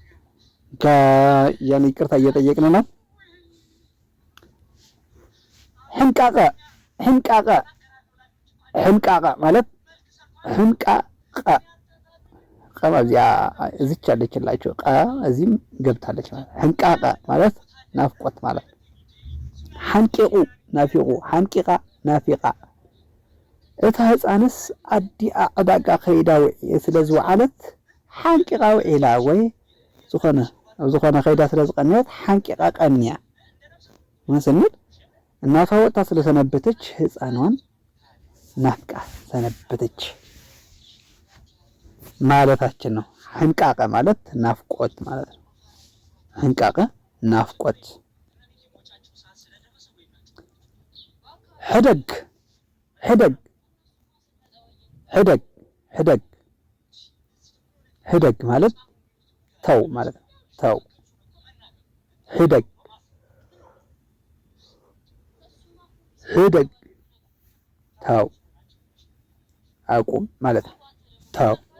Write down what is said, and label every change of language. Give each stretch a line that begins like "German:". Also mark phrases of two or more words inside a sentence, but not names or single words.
Amharic: ያን ይቅርታ እየጠየቅን ነው። ሕንቃቀ ማለት እዚች አለችላችሁ ቀ እዚህም ገብታለች ማለት ሕንቃቀ ማለት ናፍቆት ማለት ነው።
Tigrinya: ሓንቂቁ ናፊቁ ሓንቂቃ ናፊቃ እታ ህፃንስ ኣዲኣ ዕዳጋ ከይዳ ውዕየ ስለ ዝወዓለት ሓንቂቃ ውዒላ ወይ ዝኾነ ከይዳ ስለ ዝቀነየት ሓንቂቃ ቀንያ ስንል
Amharic: እናቷ ወጥታ ስለሰነበተች ህፃኗን ናፍቃ ሰነበተች ማለታችን ነው። ሕንቃቀ ማለት ናፍቆት ማለት ነው። ሕንቃቀ ናፍቆት። ህደግ ማለት ተው ማለት ነው። ህደግ ተው አቁም ማለት ነው። ተው።